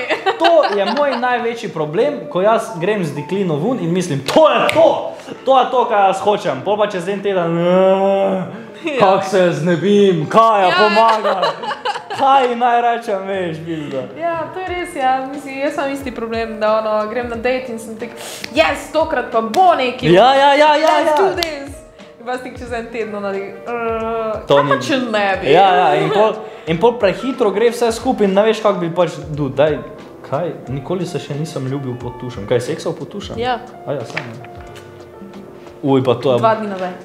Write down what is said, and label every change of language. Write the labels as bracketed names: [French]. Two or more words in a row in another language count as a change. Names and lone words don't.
[Slovenian] To je moj največji problem, ko jaz grem z deklino ven in mislim, to je to, kar jaz hočem. Pol pa čez en teden, kak se znebim, kaj ja pomaga, kaj naj rečem, veš, bizda. Ja, to je res, ja. Mislim, jaz imam isti problem, da grem na date in sem tak, yes, tokrat pa bo neki. Ja. [English] Let's do this. [Slovenian] In pa stik čez en teden, kaj pa če ne bi? Ja, in pol prehitro gre vse skupaj in ne veš, kak bi pač, daj, kaj, nikoli se še nisem ljubil pod tušem. Kaj, seksal pod tušem? Ja. Ja, sam. Uj, pa to je... 2 dni nazaj.